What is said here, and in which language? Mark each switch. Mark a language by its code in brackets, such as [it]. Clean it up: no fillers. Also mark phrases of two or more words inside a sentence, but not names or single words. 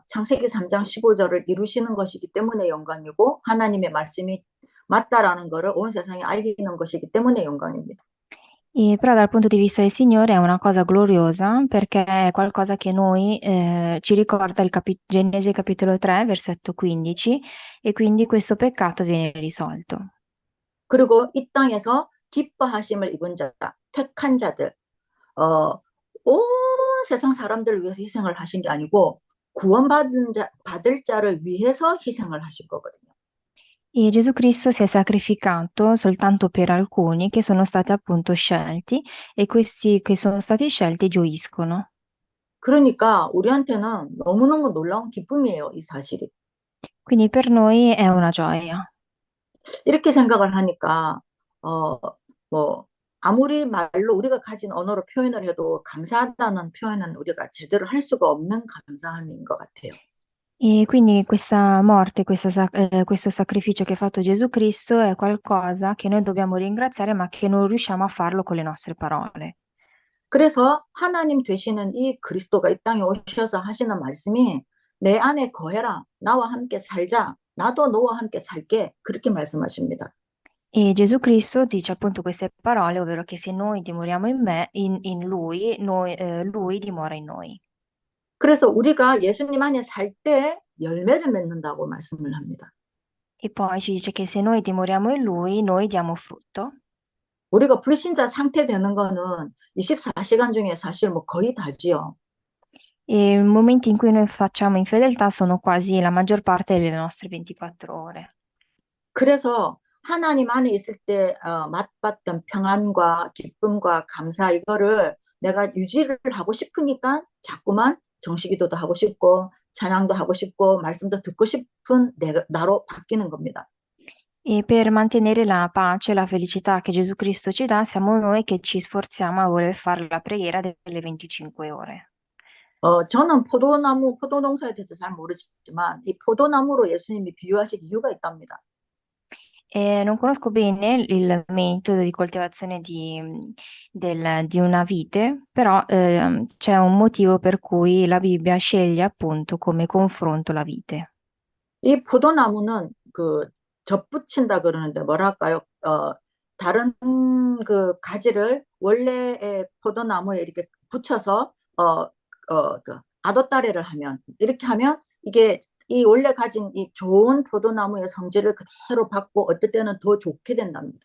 [ko] 창세기 3장 15절을 이루시는 것이기 때문에 영광이고 하나님의 말씀이 맞다라는 것을 온 세상이 알리는 것이기 때문에 영광입니다. [it] E però dal punto di vista del Signore è una cosa gloriosa perché è qualcosa che noi ci ricorda Genesi capitolo 3, versetto 15, e quindi questo peccato viene risolto. [ko] 그리고 이 땅에서 기뻐하심을 입은 자, 택한 자들, 어, 온 세상 사람들을 위해서 희생을 하신 게 아니고 구원받은 자, 받을 자를 위해서 희생을 하신 거거든요. [it] E Gesù Cristo si è sacrificato soltanto per alcuni che sono stati appunto scelti, e questi che sono stati scelti gioiscono. [ko] 그러니까 우리한테는 너무너무 놀라운 기쁨이에요, 이 사실이. [it] Quindi per noi è una gioia. [ko] 이렇게 생각을 하니까 어, 뭐 아무리 말로 우리가 가진 언어로 표현을 해도 감사하다는 표현은 우리가 제대로 할 수가 없는 감사함인 것 같아요. [it] E quindi questa morte, questo sacrificio che ha fatto Gesù Cristo è qualcosa che noi dobbiamo ringraziare, ma che non riusciamo a farlo con le nostre parole. [ko] 그래서 하나님 되시는 이 그리스도가 이 땅에 오셔서 하시는 말씀이 내 안에 거해라. 나와 함께 살자. 나도 너와 함께 살게. 그렇게 말씀하십니다. [it] E Gesù Cristo dice appunto queste parole, ovvero che se noi dimoriamo in me, in Lui, Lui dimora in noi. [ko] 그래서 우리가 예수님 안에 살 때 열매를 맺는다고 말씀을 합니다. [it] E poi ci dice che se noi dimoriamo in Lui, noi diamo frutto. [ko] 우리가 불신자 상태 되는 거는 24시간 중에 사실 뭐 거의 다지요. [it] E i momenti in cui noi facciamo infedeltà sono quasi la maggior parte delle nostre 24 ore. [ko] 그래서 하나님 안에 있을 때 맛봤던 평안과 기쁨과 감사 이거를 내가 유지를 하고 싶으니까 자꾸만 정식기도도 하고 싶고 찬양도 하고 싶고 말씀도 듣고 싶은 나로 바뀌는 겁니다. [it] E per mantenere la pace, la felicità che Gesù Cristo ci dà, siamo noi che ci sforziamo a voler fare la preghiera delle 25 ore. [ko] 저는 포도농사에 대해서 잘 모르지만 이 포도나무로 예수님이 비유하신 이유가 있답니다. [it] Non conosco bene il metodo di coltivazione di una vite, però c'è un motivo per cui la Bibbia sceglie appunto come confronto la vite. [ko] 이 포도나무는 그 접붙인다 그러는데 뭐랄까요? 다른 그 가지를 원래의 포도나무에 이렇게 붙여서 그 아도따레를 하면 이렇게 하면 이게 이 원래 가진 이 좋은 포도나무의 성질을 그대로 받고 어떨 때는 더 좋게 된답니다.